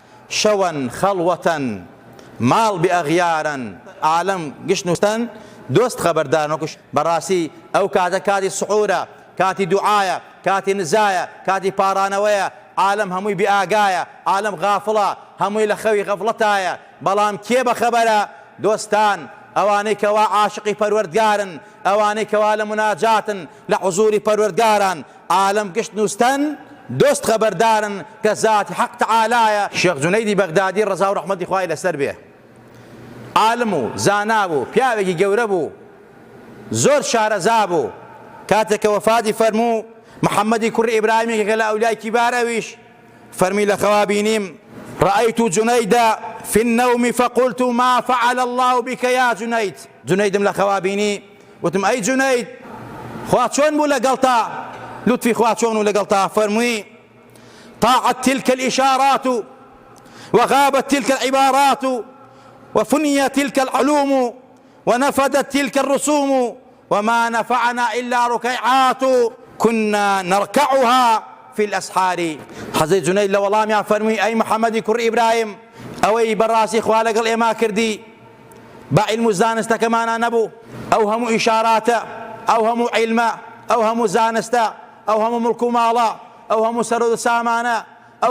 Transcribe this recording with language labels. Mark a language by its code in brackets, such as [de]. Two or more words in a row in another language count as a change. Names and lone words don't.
[hac] شەوەن خەڵوەتەن ماڵ بئەغیارن عالەم گشت نووسن دۆست خەبەردارن [ckb] وەکوش بەڕاستی ئەو کاتە کاتی سحورە کاتی دوعایە کاتی نزایە کاتی پارانەوەیە عالەم هەمووی بئاگایە عالەم غافڵە هەمووی لە خەوی غەفڵەتایە بەڵام کێ بەخەبەرە دۆستان ئەوانەی کەوا عاشقی پەروەردگارن ئەوانەی کەوا لە مناجاتن لە حوزوری پەروەردگاران [hac] عالەم گشت نووسن دۆست خەبەردارن [ckb] کە زاتی حەق تەعالایە. شێخ جونەیدی بەغدادی ڕەزا و ڕەحمەتی خوای لەسەر بێ عالم و زانا بوو پیاوێکی گەورە بوو زۆر شارەزا بوو کاتێک کە وەفاتی فەرموو محەممەدی کوڕی ئیبراهیمێکێکە لە ئەولای کیبارەویش فەرمی لە خەوابینیم [ar] رأيت جنيد في النوم فقلت ما فعل الله بك يا جنيد. [ckb] جنيدم لە خوابینی وتم ئەی جنيد خوا چۆن بوو لەگەڵتا لطفی خوا چۆن و لەگەڵتا فەرمووی [ar] طاعت تلك الإشارات وغابت تلك العبارات وفنيت تلك العلوم ونفدت تلك الرسوم وما نفعنا إلا ركيعات كنا نركعها في الأسحار. [ckb] حەزەی جونەید لە وەڵامیان فەرمووی ئەی محەممەدی کوڕی ئیبراهیم ئەوەی بەڕاستی خوا لەگەڵ ئێمە کردی بە عیلم و زانستەکەمانە نەبوو ئەو هەموو ئیشاراتە ئەو هەموو عیلمە ئەو هەموو زانستە ئەو هەموو مڵک و ماڵە ئەو هەموو سەرۆ سامانە ئەو